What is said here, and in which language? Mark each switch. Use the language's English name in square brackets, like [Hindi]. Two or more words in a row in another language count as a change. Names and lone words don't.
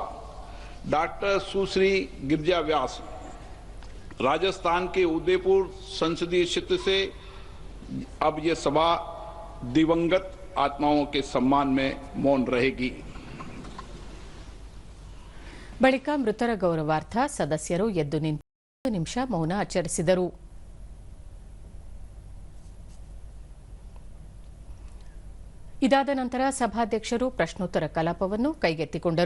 [Hindi] डॉक्टर सुश्री गिरिजा व्यास राजस्थान के उदयपुर संसदीय क्षेत्र से अब ये सभा दिवंगत आत्माओं के सम्मान में मौन रहेगी. [Kannada] ಬಳಿಕ ಮೃತರ ಗೌರವಾರ್ಥ ಸದಸ್ಯರು ಎದ್ದು ನಿಂತು 1 ನಿಮಿಷ ಮೌನ ಆಚರಿಸಿದರು. ಇದಾದ ನಂತರ ಸಭಾಧ್ಯಕ್ಷರು ಪ್ರಶ್ನೋತ್ತರ ಕಲಾಪವನ್ನು ಕೈಗೆತ್ತಿಕೊಂಡರು.